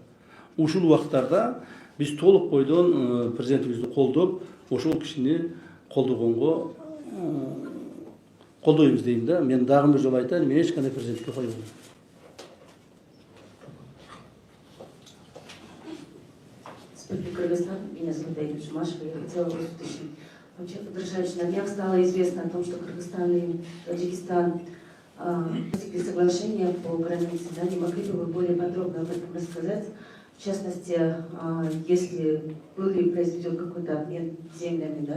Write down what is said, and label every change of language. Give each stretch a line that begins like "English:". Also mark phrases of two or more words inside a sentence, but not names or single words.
Kyrgyz: Ушул убакыттарда биз толук бойдон президентибизди колдоп, ошол кишини колдогонго колдойбуз дейм да. Мен дагы бир жолу айтайын, мен эч кандай президентке койбойм.
Russian: Республика Кыргызстан, меня зовут Аида Жумашева, я хотела вас уточнить. Вообще, Кыдыршевич, на днях стало известно о том, что Кыргызстан и Таджикистан достигли соглашения по границе. Да? Не могли бы вы более подробно об этом рассказать? В частности, если был ли произведен какой-то обмен землями, да?